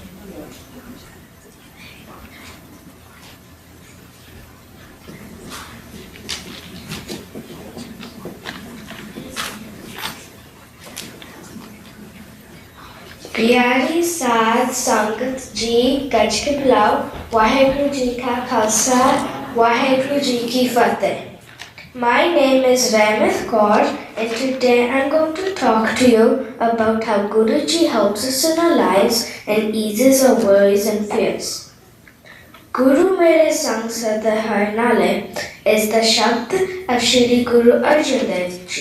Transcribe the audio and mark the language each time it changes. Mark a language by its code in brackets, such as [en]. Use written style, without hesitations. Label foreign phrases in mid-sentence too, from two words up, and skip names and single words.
[pa] ਪਿਆਰੀ ਸਾਧ ਸੰਗਤ ਜੀ ਗੱਜ ਕੇ ਬੁਲਾਓ ਵਾਹਿਗੁਰੂ ਜੀ ਕਾ ਖਾਲਸਾ ਵਾਹਿਗੁਰੂ ਜੀ ਕੀ ਫ਼ਤਿਹ। [en] My name is Rahmat Kaur and today I'm going to talk to you about how Guruji helps us in our lives and eases our worries and fears. Guru Mere Sang Sada Har Nale is the Shabd of Shri Guru Arjan Dev Ji.